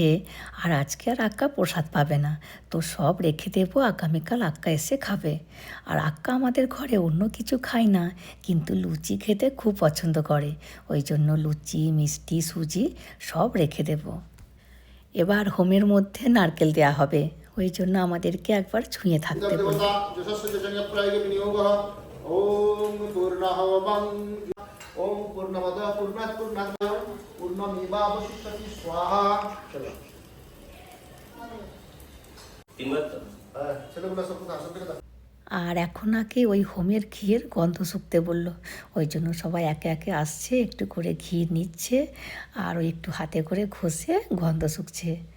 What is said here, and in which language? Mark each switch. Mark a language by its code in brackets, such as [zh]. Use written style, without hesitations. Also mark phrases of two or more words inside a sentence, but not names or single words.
[bn] আর আজকে আর আক্কা প্রসাদ পাবে না, তো সব রেখে দেবো, আগামীকাল আক্কা এসে খাবে। আর আক্কা আমাদের ঘরে অন্য কিছু খায় না, কিন্তু লুচি খেতে খুব পছন্দ করে, ওই জন্য লুচি, মিষ্টি, সুজি সব রেখে দেব। এবার হোমের মধ্যে নারকেল দেওয়া হবে, ওই জন্য আমাদেরকে একবার ছুঁয়ে থাকতে বলবে। [sa] ओम पूर्णमद पूर्णात् पूर्णात् पूर्णमेवावशिष्यति स्वाहा। [bn] चलो ছেলেগুলো সব আসতে। আর এখন আগে ওই হোমের ঘিয়ের গন্ধ শুকতে বলল, ওই জন্য সবাই একে একে আসছে, একটু করে ঘি নিচ্ছে, আর ওই একটু হাতে করে ঘষে গন্ধ শুকছে।